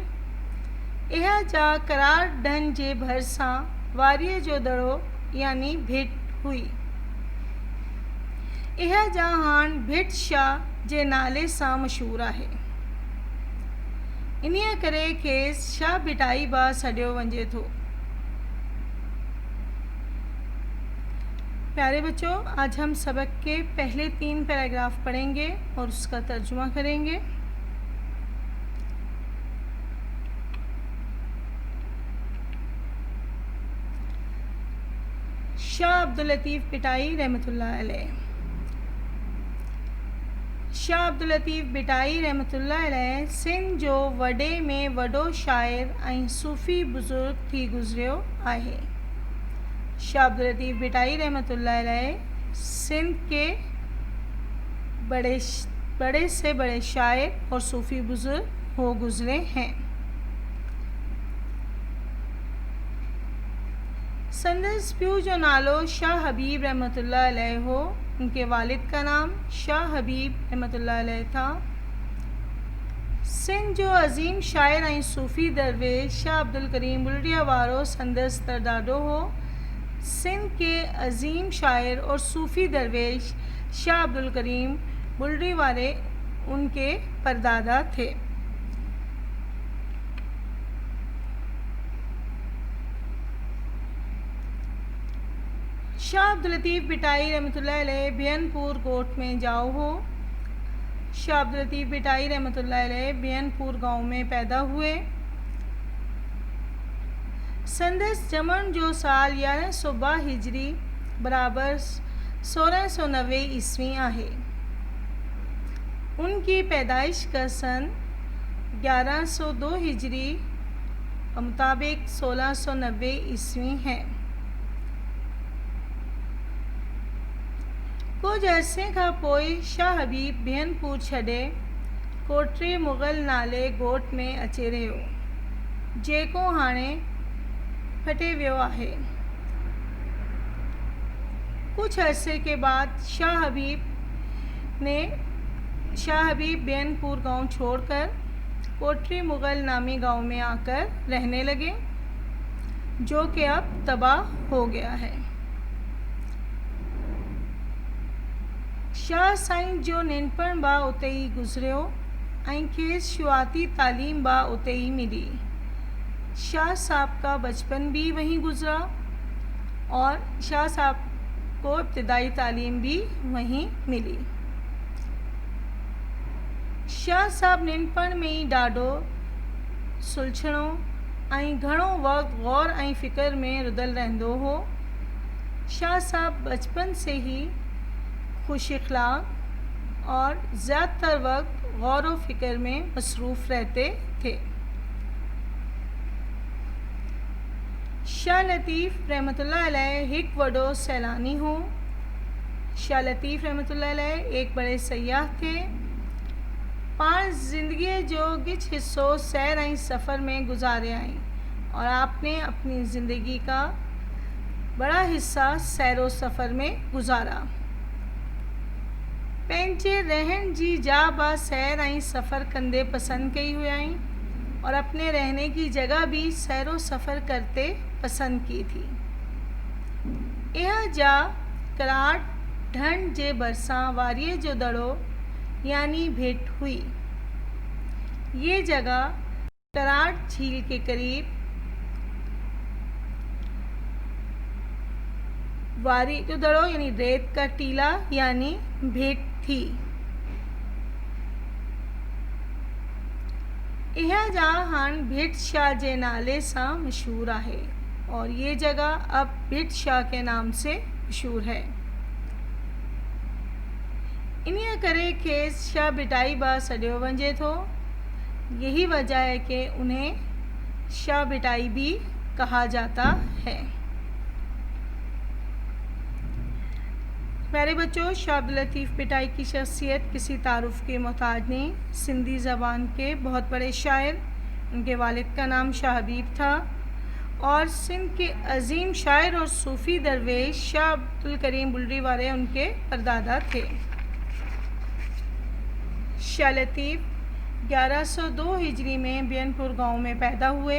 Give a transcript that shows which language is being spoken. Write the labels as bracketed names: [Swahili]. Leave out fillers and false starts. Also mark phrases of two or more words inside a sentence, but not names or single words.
[Sindhi] इहा जा करार ढंढ जे भरिसां वारीअ जो दड़ो यानी भिट हुई। इहा जा हाणे भिट शाह जे नाले सां मशहूरु आहे। इन्हीअ करे खेसि शाह पिटाई बि सॾियो वञे थो। [Urdu] پیارے بچو، آج ہم سبق کے پہلے 3 پیراگراف پڑھیں گے اور اس کا ترجمہ کریں گے. [Sindhi] शाह अब्दुल लतीफ़ पिटाई [Arabic] رحمة الله عليه. [Sindhi] शाह अब्दुल लतीफ़ पिटाई [Arabic] رحمة الله عليه [Sindhi] सिंध जो वॾे में वॾो शाइर ऐं सूफ़ी बुज़ुर्ग थी गुज़रियो आहे। [Urdu] शाह अब्दुल लतीफ़ पिटाई [Arabic] رحمة الله عليه [Urdu] سندھ کے بڑے سے بڑے شاعر اور صوفی بزرگ ہو گزرے ہیں. [Sindhi] संदसि पिउ जो नालो शाह हबीब [Arabic] رحمة الله عليه [Sindhi] हो। [Urdu] ان کے والد کا نام شاہ حبیب [Arabic] رحمة الله عليه [Urdu] تھا. [Sindhi] सिंध जो अज़ीम शाइर ऐं सूफ़ी दरवेश शाह अब्दुल करीम बुलड़िया वारो संदसि तरदादो हो। [Urdu] سندھ کے عظیم شاعر اور صوفی درویش شاہ عبدالکریم بلڑی والے ان کے پردادا تھے. [Sindhi] शाह अब्दुल लतीफ़ पिटाई [Arabic] رحمة الله عليه [Sindhi] बैनपुर ॻोठ में जाओ हो। [Urdu] शाह अब्दुल लतीफ़ पिटाई [Arabic] رحمة الله عليه [Urdu] بینپور گاؤں میں پیدا ہوئے. [Sindhi] संदसि ॼमण जो साल 1102 हिजरी बराबर 1690 ईस्वी आहे। [Urdu] ان کی پیدائش کا سن 1102 ہجری مطابق 1690 عیسوی ہے. [Sindhi] कुछ अरसे खां पोइ शाह हबीब बैनपुर छॾे कोठरी मुग़ल नाले ॻोठ में अची रहियो, जेको हाणे फटे वियो आहे। [Urdu] کچھ عرصے کے بعد شاہ حبیب بینپور گاؤں چھوڑ کر کوٹھری مغل نامی گاؤں میں آکر رہنے لگے. جو کہ اب تباہ ہو گیا ہے. [Sindhi] शाह साईं जो नंढपण बा उते ई गुज़रियो ऐं खेसि शुरुआती तालीम बा उते ही मिली। [Urdu] شاہ صاحب کا بچپن بھی وہیں گزرا اور شاہ صاحب کو ابتدائی تعلیم بھی وہیں ملی. [Sindhi] शाह साहब नंढपण में ई ॾाढो सुलझणो ऐं घणो वक़्तु गौर ऐं फ़िक्र में रुधल रहंदो हो। [Urdu] شاہ صاحب بچپن سے ہی خوش اخلاق اور زیادہ تر وقت غور و فکر میں مصروف رہتے تھے. [Sindhi] शाह लतीफ़ [Arabic] رحمة الله عليه [Sindhi] एक वॾो सैलानी हो। [Urdu] शाह लतीफ़ [Arabic] رحمة الله عليه [Urdu] ایک بڑے سیاح تھے. [Sindhi] पाण ज़िंदगी जो कुछ हिस्सो सैर ऐं सफ़र में गुज़ारे आई और [Urdu] آپ نے اپنی زندگی کا بڑا حصہ سیر و سفر میں گزارا. [Sindhi] पंहिंजे रहण जी जा बा सैर ऐं सफ़र कंदे पसंद कई हुई और [Urdu] اپنے رہنے کی جگہ بھی سیر و سفر کرتے پسند کی تھی. [Sindhi] यह जा कराट ढंढ जे भरसां वारीअ जो दड़ो यानी भेट हुई। [Urdu] یہ جگہ کراٹ جھیل کے قریب [Sindhi] वारी जो दड़ो [Urdu] یعنی ریت کا ٹیلا یعنی بھیٹ تھی. [Sindhi] यह जगह हाण भेट शाह जे नाले सां मशहूर है [Urdu] اور یہ جگہ اب بھیٹ شاہ کے نام سے مشہور ہے. [Sindhi] इन्हीअ करे खेसि शाह भिटाई बा सॾियो वञे थो। [Urdu] یہی وجہ ہے کہ انہیں شاہ بھٹائی بھی کہا جاتا ہے. پیارے بچو, شاہ عبداللطیف بھٹائی کی شخصیت کسی تعارف کے محتاج نہیں. سندھی زبان کے بہت بڑے شاعر، ان کے والد کا نام شاہ حبیب تھا اور سندھ کے عظیم شاعر اور صوفی درویش شاہ عبدالکریم بلڑی والے ان کے پردادا تھے. شاہ لطیف 1102 ہجری میں بینپور گاؤں میں پیدا ہوئے.